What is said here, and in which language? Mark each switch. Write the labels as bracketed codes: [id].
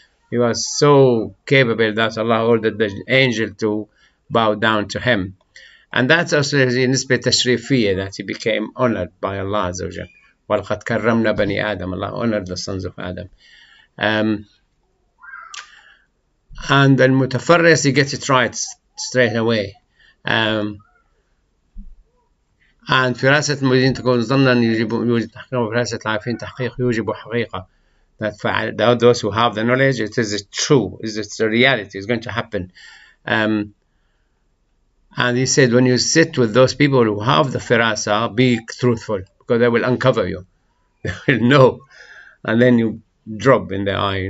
[en] He was so capable that Allah ordered the angel to bow down to him. And that's also in nisbah tashrifiyya, that he became honored by Allah Azza wa Jal. [ar] وَلَقَدْ كَرَّمْنَا بَنِي آدَمَ. [en] Allah honored the sons of Adam. And the mutafarris, he gets it right straight away. [ar] And فراسة المريدين تكون ظنا يوجد تحقيق، وفراسة العارفين تحقيق يوجب حقيقة. [en] That those who have the knowledge, it is true, it's a reality, it's going to happen. And he said, when you sit with those people who have the firasa, be truthful, because they will uncover you. They will know, and then you drop in their eye.